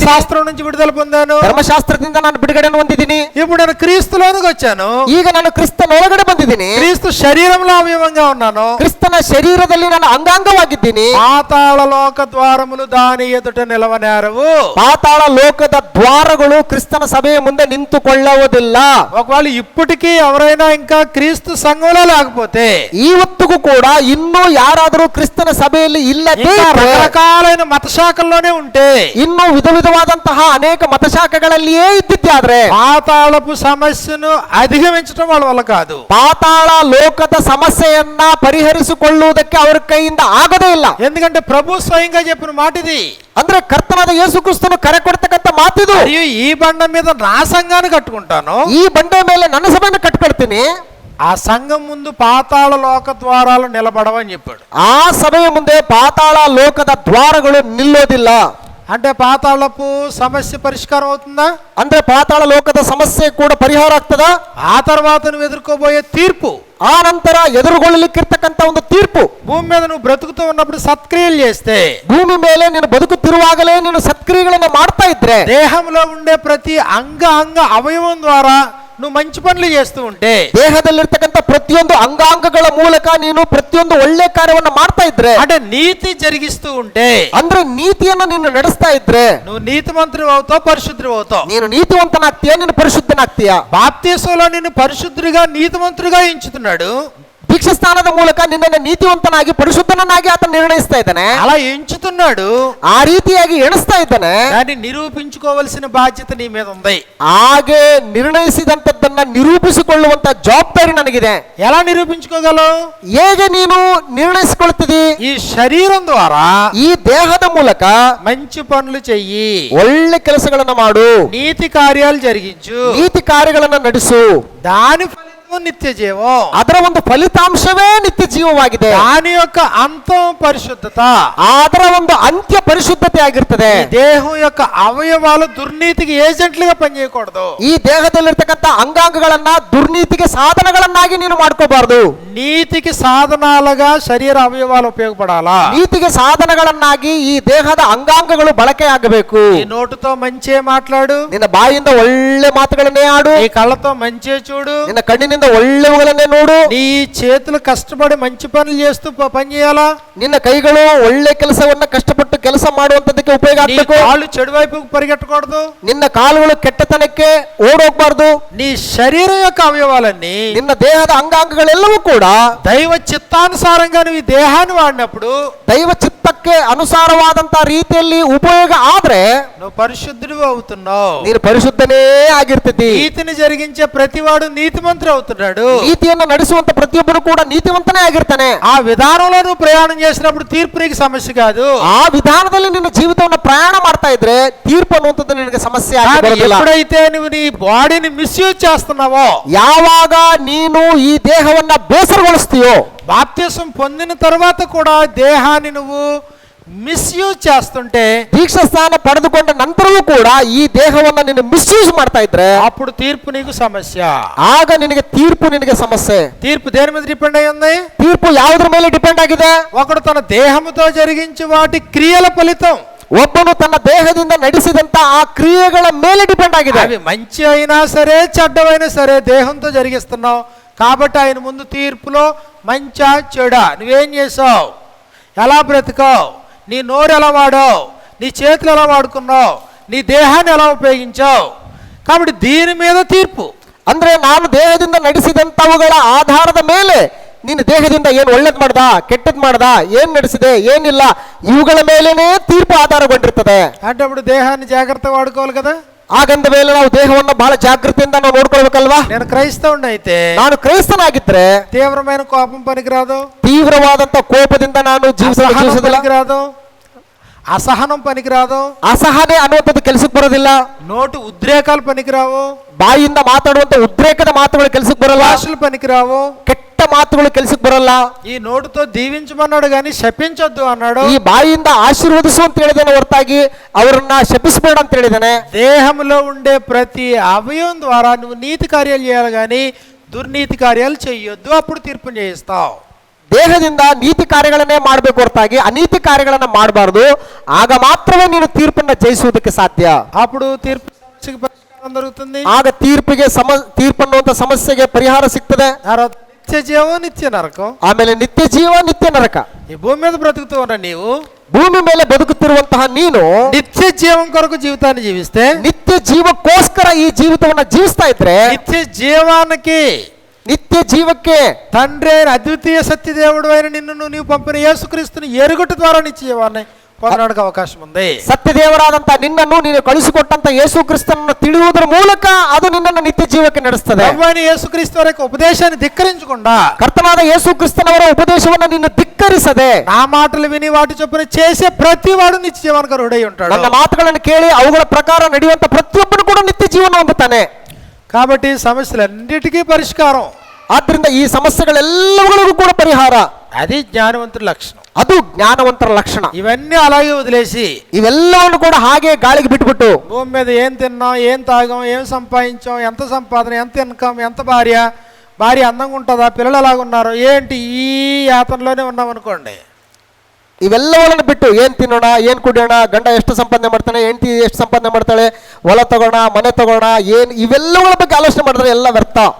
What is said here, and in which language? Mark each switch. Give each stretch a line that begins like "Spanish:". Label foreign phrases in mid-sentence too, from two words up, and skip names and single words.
Telugu: ಧರ್ಮಶಾಸ್ತ್రం నుంచి విడుదల పొందాను.
Kannada: ಧರ್ಮಶಾಸ್ತ್ರದಿಂದ ನಾನು ಬಿಡುಗಡೆಯನ್ನು ಹೊಂದಿದ್ದೀನಿ.
Telugu: ఇప్పుడు నేను క్రీస్తులోనికి వచ్చాను.
Kannada: ಈಗ ನಾನು ಕ್ರಿಸ್ತನ ಒಳಗಡೆ ಬಂದಿದ್ದೀನಿ.
Telugu: క్రీస్తు శరీరంలో అవయవంగా ఉన్నాను.
Kannada: ಕ್ರಿಸ್ತನ ಶರೀರದಲ್ಲಿ ನಾನು ಅಂಗಾಂಗವಾಗಿದ್ದೀನಿ.
Telugu: పాతాళ లోక ద్వారములు దాని ఎదుట నిలవనేరవు.
Kannada: ಪಾತಾಳ ಲೋಕದ ದ್ವಾರಗಳು ಕ್ರಿಸ್ತನ ಸಭೆಯ ಮುಂದೆ ನಿಂತುಕೊಳ್ಳುವುದಿಲ್ಲ.
Telugu: ఒకవేళ ఇప్పటికీ ఎవరైనా ఇంకా క్రీస్తు సంఘంలో లేకపోతే, ఉంటే,
Kannada: ಇವತ್ತಿಗೂ ಕೂಡ ಇನ್ನೂ ಯಾರಾದರೂ ಕ್ರಿಸ್ತನ ಸಭೆಯಲ್ಲಿ ಇಲ್ಲದೆ
Telugu: ఇంకా
Kannada: ಇದ್ರೆ,
Telugu: రకరకాలైన మత శాఖల్లోనే ఉంటే,
Kannada: ಇನ್ನೂ ವಿಧ ವಿಧವಾದಂತಹ ಅನೇಕ ಮತಶಾಖೆಗಳಲ್ಲಿಯೇ ಇದ್ದಿದ್ದಾದ್ರೆ
Telugu: పాతాళపు సమస్యను అధిగమించడం వాళ్ళ వల్ల కాదు.
Kannada: ಪಾತಾಳ ಲೋಕದ ಸಮಸ್ಯೆಯನ್ನ ಪರಿಹರಿಸಿಕೊಳ್ಳುವುದಕ್ಕೆ ಅವರ ಕೈಯಿಂದ ಆಗದೇ ಇಲ್ಲ.
Telugu: ఎందుకంటే ప్రభు స్వయంగా చెప్పిన మాట ఇది.
Kannada: ಅಂದ್ರೆ ಕರ್ತನಾದ ಯೇಸು ಕ್ರಿಸ್ತನು ಕರೆ ಕೊಡ್ತಕ್ಕಂಥ ಮಾತಿದು.
Telugu: మరియు ఈ బండ మీద నా సంఘాన్ని కట్టుకుంటాను,
Kannada: ಈ ಬಂಡೆ ಮೇಲೆ ನನ್ನ ಸಭೆಯನ್ನು ಕಟ್ಕೊಳ್ತೀನಿ,
Telugu: ఆ సంఘం ముందు పాతాళ లోక ద్వారాలు నిలబడవని చెప్పాడు.
Kannada: ಆ ಸಭೆಯ ಮುಂದೆ ಪಾತಾಳ ಲೋಕದ ದ್ವಾರಗಳು ನಿಲ್ಲೋದಿಲ್ಲ.
Telugu: అంటే పాతాళపు సమస్య పరిష్కారం అవుతుందా?
Kannada: ಅಂದ್ರೆ ಪಾತಾಳ ಲೋಕದ ಸಮಸ್ಯೆ ಕೂಡ ಪರಿಹಾರ ಆಗ್ತದಾ?
Telugu: ఆ తర్వాత నువ్వు ఎదుర్కోబోయే తీర్పు,
Kannada: ಆ ನಂತರ ಎದುರುಗೊಳ್ಳಲಿಕ್ಕಿರ್ತಕ್ಕಂಥ ಒಂದು ತೀರ್ಪು.
Telugu: భూమి మీద నువ్వు బ్రతుకుతూ ఉన్నప్పుడు సత్క్రియలు చేస్తే,
Kannada: ಭೂಮಿ ಮೇಲೆ ನೀನು ಬದುಕುತ್ತಿರುವಾಗಲೇ ನೀನು ಸತ್ಕ್ರಿಯೆಗಳನ್ನು ಮಾಡ್ತಾ ಇದ್ರೆ,
Telugu: దేహంలో ఉండే ప్రతి అంగ అవయవం ద్వారా నువ్వు మంచి పనులు చేస్తూ ఉంటే,
Kannada: ದೇಹದಲ್ಲಿರ್ತಕ್ಕಂಥ ಪ್ರತಿಯೊಂದು ಅಂಗಾಂಗಗಳ ಮೂಲಕ ನೀನು ಪ್ರತಿಯೊಂದು ಒಳ್ಳೆ ಕಾರ್ಯವನ್ನ ಮಾಡ್ತಾ ಇದ್ರೆ,
Telugu: అంటే నీతి జరిగిస్తూ ఉంటే,
Kannada: ಅಂದ್ರೆ ನೀತಿಯನ್ನ ನೀನು ನಡೆಸ್ತಾ ಇದ್ರೆ
Telugu: నువ్వు నీతిమంతుడు అవుతావు, పరిశుద్ధుడు అవుతావు.
Kannada: ನೀನು ನೀತಿವಂತನಾಗ್ತೀಯ, ನೀನು ಪರಿಶುದ್ಧನಾಗ್ತೀಯ.
Telugu: బాప్తీసంలో నిన్ను పరిశుద్ధుడిగా నీతిమంతుడిగా ఎంచుతున్నాడు.
Kannada: ದೀಕ್ಷಾ ಸ್ಥಾನದ ಮೂಲಕ ನಿನ್ನನ್ನು ನೀತಿವಂತನಾಗಿ ಪರಿಶುದ್ಧನನ್ನಾಗಿ ಆತ ನಿರ್ಣಯಿಸ್ತಾ ಇದ್ದಾನೆ.
Telugu: అలా ఎంచుతున్నాడు.
Kannada: ಆ ರೀತಿಯಾಗಿ ಎಣಿಸ್ತಾ ಇದ್ದಾನೆ.
Telugu: దాన్ని నిరూపించుకోవలసిన బాధ్యత నీ మీద ఉంది.
Kannada: ಹಾಗೆ ನಿರ್ಣಯಿಸಿದಂತದ್ದನ್ನ ನಿರೂಪಿಸಿಕೊಳ್ಳುವಂತ ಜವಾಬ್ದಾರಿ ನನಗಿದೆ.
Telugu: ఎలా నిరూపించుకోగలవు?
Kannada: ಹೇಗೆ ನೀನು ನಿರ್ಣಯಿಸಿಕೊಳ್ತಿದಿ?
Telugu: ఈ శరీరం ద్వారా
Kannada: ಈ ದೇಹದ ಮೂಲಕ
Telugu: మంచి పనులు చెయ్యి,
Kannada: ಒಳ್ಳೆ ಕೆಲಸಗಳನ್ನ ಮಾಡು,
Telugu: నీతి కార్యాలు జరిగించు,
Kannada: ನೀತಿ ಕಾರ್ಯಗಳನ್ನ ನಡೆಸು.
Telugu: దాని ఫలితం నిత్య జీవం.
Kannada: ಅದರ ಒಂದು ಫಲಿತಾಂಶವೇ ನಿತ್ಯ ಜೀವವಾಗಿದೆ.
Telugu: దాని యొక్క అంతం పరిశుద్ధత.
Kannada: ಅದರ ಒಂದು ಅಂತ್ಯ ಪರಿಶುದ್ಧತೆ ಆಗಿರ್ತದೆ.
Telugu: ఈ దేహం యొక్క అవయవాలు దుర్నీతికి ఏజెంట్లుగా పనిచేయకూడదు.
Kannada: ಈ ದೇಹದಲ್ಲಿರ್ತಕ್ಕಂಥ ಅಂಗಾಂಗಗಳನ್ನ ದುರ್ನೀತಿಗೆ ಸಾಧನಗಳನ್ನಾಗಿ ನೀನು ಮಾಡ್ಕೋಬಾರದು.
Telugu: నీతికి సాధనాలుగా శరీర అవయవాలు ఉపయోగపడాలా?
Kannada: ನೀತಿಗೆ ಸಾಧನಗಳನ್ನಾಗಿ ಈ ದೇಹದ ಅಂಗಾಂಗಗಳು ಬಳಕೆ ಆಗಬೇಕು.
Telugu: ఈ నోటుతో మంచే మాట్లాడు,
Kannada: ನಿನ್ನ ಬಾಯಿಂದ ಒಳ್ಳೆ ಮಾತುಗಳನ್ನೇ ಆಡು,
Telugu: నీ కళ్ళతో మంచే చూడు,
Kannada: ನಿನ್ನ ಕಣ್ಣಿನಿಂದ ಒಳ್ಳೆವುಗಳನ್ನೇ ನೋಡು,
Telugu: నీ చేతులు కష్టపడి మంచి పనులు చేస్తూ పని చేయాలా,
Kannada: ನಿನ್ನ ಕೈಗಳು ಒಳ್ಳೆ ಕೆಲಸವನ್ನ ಕಷ್ಟಪಟ್ಟು ಕೆಲಸ ಮಾಡುವಂತದಕ್ಕೆ ಉಪಯೋಗ
Telugu: నీ
Kannada: ಆಗಬೇಕು.
Telugu: కాళ్ళు చెడు వైపుకు పరిగెట్టకూడదు,
Kannada: ನಿನ್ನ ಕಾಲುಗಳು ಕೆಟ್ಟತನಕ್ಕೆ ಓಡೋಗ್ಬಾರ್ದು.
Telugu: నీ శరీరం యొక్క అవయవాలన్నీ
Kannada: ನಿನ್ನ ದೇಹದ ಅಂಗಾಂಗಗಳೆಲ್ಲವೂ ಕೂಡ
Telugu: దైవ చిత్తానుసారంగా నువ్వు ఈ దేహాన్ని వాడినప్పుడు
Kannada: ದೈವ ಚಿತ್ತಕ್ಕೆ ಅನುಸಾರವಾದಂತ ರೀತಿಯಲ್ಲಿ ಉಪಯೋಗ ಆದ್ರೆ
Telugu: నువ్వు పరిశుద్ధుడు అవుతున్నావు.
Kannada: ನೀನು ಪರಿಶುದ್ಧನೇ ಆಗಿರ್ತಿದ್ದಿ.
Telugu: నీతిని జరిగించే ప్రతివాడు నీతిమంతుడు అవుతున్నాడు.
Kannada: ನೀತಿಯನ್ನು ನಡೆಸುವಂತ ಪ್ರತಿಯೊಬ್ಬರು ಕೂಡ ನೀತಿವಂತನೇ ಆಗಿರ್ತಾನೆ.
Telugu: ఆ విధానంలో నువ్వు ప్రయాణం చేసినప్పుడు తీర్పు నీకు సమస్య కాదు.
Kannada: ಆ ವಿಧಾನದಲ್ಲಿ ನಿನ್ನ ಜೀವಿತವನ್ನು ಪ್ರಯಾಣ ಮಾಡ್ತಾ ಇದ್ರೆ ತೀರ್ಪು ಅನ್ನುವಂಥದ್ದು ನಿನಗೆ ಸಮಸ್ಯೆ ಆಗಿ
Telugu: కానీ
Kannada: ಬರೋದಿಲ್ಲ.
Telugu: ఎప్పుడైతే నువ్వు నీ
English: bodyని misuse
Telugu: చేస్తున్నావో,
Kannada: ಯಾವಾಗ ನೀನು ಈ ದೇಹವನ್ನ ಬೇಸರಗೊಳಿಸ್ತೀಯೋ,
Telugu: బాప్తిసం పొందిన తర్వాత కూడా దేహాన్ని నువ్వు మిస్యూజ్ చేస్తుంటే,
Kannada: ದೀಕ್ಷಾ ಸ್ಥಾನ ಪಡೆದುಕೊಂಡ ನಂತರವೂ ಕೂಡ ಈ ದೇಹವನ್ನ ನೀನು ಮಿಸ್ಯೂಸ್ ಮಾಡ್ತಾ ಇದ್ರೆ
Telugu: అప్పుడు తీర్పు నీకు సమస్య.
Kannada: ಆಗ ನಿನಗೆ ತೀರ್ಪು ನಿನಗೆ ಸಮಸ್ಯೆ.
Telugu: తీర్పు దేని మీద డిపెండ్ అయి ఉంది?
Kannada: ತೀರ್ಪು ಯಾವುದ್ರ ಮೇಲೆ ಡಿಪೆಂಡ್ ಆಗಿದೆ?
Telugu: ఒకడు తన దేహముతో జరిగించే వాటి క్రియల ఫలితం,
Kannada: ಒಬ್ಬನು ತನ್ನ ದೇಹದಿಂದ ನಡೆಸಿದಂತ ಆ ಕ್ರಿಯೆಗಳ ಮೇಲೆ ಡಿಪೆಂಡ್ ಆಗಿದೆ.
Telugu: అవి మంచి అయినా సరే చెడ్డవైనా సరే దేహంతో జరిగిస్తున్నావు కాబట్టి ఆయన ముందు తీర్పులో మంచా చెడా, నువ్వేం చేసావు, ఎలా బ్రతికావు, నీ నోరు ఎలా వాడావు, నీ చేతులు ఎలా వాడుకున్నావు, నీ దేహాన్ని ఎలా ఉపయోగించావు, కాబట్టి దీని మీద తీర్పు.
Kannada: ಅಂದ್ರೆ ನಾನು ದೇಹದಿಂದ ನಡೆಸಿದಂತವುಗಳ ಆಧಾರದ ಮೇಲೆ ನೀನು ದೇಹದಿಂದ ಏನು ಒಳ್ಳೇದ್ ಮಾಡ್ದ ಕೆಟ್ಟದ್ ಮಾಡ್ದ ಏನ್ ನಡೆಸಿದೆ ಏನಿಲ್ಲ ಇವುಗಳ ಮೇಲೇನೆ ತೀರ್ಪು ಆಧಾರಗೊಂಡಿರ್ತದೆ.
Telugu: అంటే అప్పుడు దేహాన్ని జాగ్రత్తగా వాడుకోవాలి కదా.
Kannada: ಹಾಗಂದ ಮೇಲೆ ನಾವು ದೇಹವನ್ನು ಬಹಳ ಜಾಗೃತಿಯಿಂದ ನಾವು ನೋಡ್ಕೊಳ್ಬೇಕಲ್ವಾ?
Telugu: నేను క్రైస్తవుని అయితే
Kannada: ನಾನು ಕ್ರೈಸ್ತನಾಗಿದ್ರೆ
Telugu: తీవ్రమైన కోపం పనికిరాదు,
Kannada: ತೀವ್ರವಾದಂತ ಕೋಪದಿಂದ ನಾನು ಜೀವಿಸೋದಿಲ್ಲ,
Telugu: పనికిరాదు, అసహనం పనికిరాదు,
Kannada: ಅಸಹನೆ ಅನ್ನುವಂಥದ್ದು ಕೆಲಸಕ್ಕೆ ಬರೋದಿಲ್ಲ,
Telugu: నోటు ఉద్రేకాలు పనికిరావు,
Kannada: ಬಾಯಿಯಿಂದ ಮಾತಾಡುವಂತ ಉದ್ರೇಕದ ಮಾತುಗಳು ಕೆಲಸಕ್ಕೆ ಬರಲ್ಲ,
Telugu: భాషలు పనికిరావు,
Kannada: ಕೆಟ್ಟ ಮಾತುಗಳು ಕೆಲಸಕ್ಕೆ ಬರಲ್ಲ.
Telugu: ఈ నోటుతో దీవించమన్నాడు కానీ శపించొద్దు అన్నాడు.
Kannada: ಈ ಬಾಯಿಯಿಂದ ಆಶೀರ್ವದಿಸು ಅಂತ ಹೇಳಿದಾನೆ ಹೊರತಾಗಿ ಅವರನ್ನ ಶಪಿಸಬೇಡ ಅಂತ ಹೇಳಿದಾನೆ.
Telugu: దేహంలో ఉండే ప్రతి అవయవం ద్వారా నువ్వు నీతి కార్యాలు చేయాలి కానీ దుర్నీతి కార్యాలు చెయ్యొద్దు, అప్పుడు తీర్పు చేయిస్తావు.
Kannada: ದೇಹದಿಂದ ನೀತಿ ಕಾರ್ಯಗಳನ್ನೇ ಮಾಡಬೇಕು ಹೊರತಾಗಿ ಅನೀತಿ ಕಾರ್ಯಗಳನ್ನ ಮಾಡಬಾರದು. ಆಗ ಮಾತ್ರವೇ ನೀನು ತೀರ್ಪನ್ನ ಜಯಿಸುವುದಕ್ಕೆ ಸಾಧ್ಯ.
Telugu: అప్పుడు తీర్పు సమస్యకి పరిష్కారం దొరుకుతుంది.
Kannada: ಆಗ ತೀರ್ಪು ಅನ್ನುವಂತ ಸಮಸ್ಯೆಗೆ ಪರಿಹಾರ ಸಿಗ್ತದೆ.
Telugu: నిత్య జీవం నిత్య నరకం.
Kannada: ಆಮೇಲೆ ನಿತ್ಯ ಜೀವ ನಿತ್ಯ ನರಕ.
Telugu: ఈ భూమి మీద బ్రతుకుతూ ఉన్న నీవు
Kannada: ಭೂಮಿ ಮೇಲೆ ಬದುಕುತ್ತಿರುವಂತಹ ನೀನು
Telugu: నిత్య జీవం కొరకు జీవితాన్ని జీవిస్తే,
Kannada: ನಿತ್ಯ ಜೀವಕ್ಕೋಸ್ಕರ ಈ ಜೀವಿತವನ್ನ ಜೀವಿಸ್ತಾ ಇದ್ರೆ
Telugu: నిత్య జీవానికి
Kannada: ನಿತ್ಯ ಜೀವಕ್ಕೆ.
Telugu: తండ్రి అయిన అద్వితీయ సత్యదేవుడు అయిన నిన్ను నీవు పంపిన యేసుక్రీస్తుని ఎరుగుట ద్వారా నిత్య జీవాన్ని పొందడానికి అవకాశం ఉంది.
Kannada: ಸತ್ಯದೇವರಾದಂತ ನಿನ್ನನ್ನು ನೀನು ಕಳಿಸಿಕೊಟ್ಟಂತ ಯೇಸು ಕ್ರಿಸ್ತನನ್ನು ತಿಳಿಯುವುದರ ಮೂಲಕ ಅದು ನಿನ್ನನ್ನು ನಿತ್ಯ ಜೀವಕ್ಕೆ ನಡೆಸ್ತದೆ.
Telugu: ప్రభువైన యేసుక్రీస్తు వారి యొక్క ఉపదేశాన్ని ధిక్కరించకుండా,
Kannada: ಕರ್ತನಾದ ಯೇಸು ಕ್ರಿಸ್ತನವರ ಉಪದೇಶವನ್ನು ನೀನು ಧಿಕ್ಕರಿಸದೆ,
Telugu: నా మాటలు విని వాటి చొప్పున చేసే ప్రతి వాడు నిత్య జీవానికి అర్హుడై ఉంటాడు.
Kannada: ನನ್ನ ಮಾತುಗಳನ್ನು ಕೇಳಿ ಅವುಗಳ ಪ್ರಕಾರ ನಡೆಯುವಂತ ಪ್ರತಿಯೊಬ್ಬನು ಕೂಡ ನಿತ್ಯ ಜೀವನ ಹೊಂದುತ್ತಾನೆ.
Telugu: కాబట్టి సమస్యలన్నిటికీ పరిష్కారం
Kannada: ಆದ್ರಿಂದ ಈ ಸಮಸ್ಯೆಗಳೆಲ್ಲಗಳಿಗೂ ಕೂಡ ಪರಿಹಾರ
Telugu: అది జ్ఞానవంతుల లక్షణం.
Kannada: ಅದು ಜ್ಞಾನವಂತರ ಲಕ್ಷಣ.
Telugu: ఇవన్నీ అలాగే వదిలేసి
Kannada: ಇವೆಲ್ಲವನ್ನು ಕೂಡ ಹಾಗೆ ಗಾಳಿಗೆ ಬಿಟ್ಬಿಟ್ಟು
Telugu: భూమి మీద ఏం తిన్నాం, ఏం తాగాం, ఏం సంపాదించాం, ఎంత సంపాదన, ఎంత ఇన్కమ్, ఎంత భార్య అందంగా ఉంటుందా, పిల్లలు ఎలాగున్నారు, ఏంటి ఈ యాతనలోనే ఉన్నాం అనుకోండి.
Kannada: ಇವೆಲ್ಲವನ್ನು ಬಿಟ್ಟು ಏನ್ ತಿನ್ನೋಣ, ಏನ್ ಕುಡಿಯೋಣ, ಗಂಡ ಎಷ್ಟು ಸಂಪಾದನೆ ಮಾಡ್ತಾನೆ, ಹೆಂಡತಿ ಎಷ್ಟು ಸಂಪಾದನೆ ಮಾಡ್ತಾಳೆ, ಹೊಲ ತಗೋಣ, ಮನೆ ತಗೋಣ, ಏನ್ ಇವೆಲ್ಲಗಳ ಬಗ್ಗೆ ಆಲೋಚನೆ ಮಾಡಿದ್ರೆ ಎಲ್ಲ ವ್ಯರ್ಥ.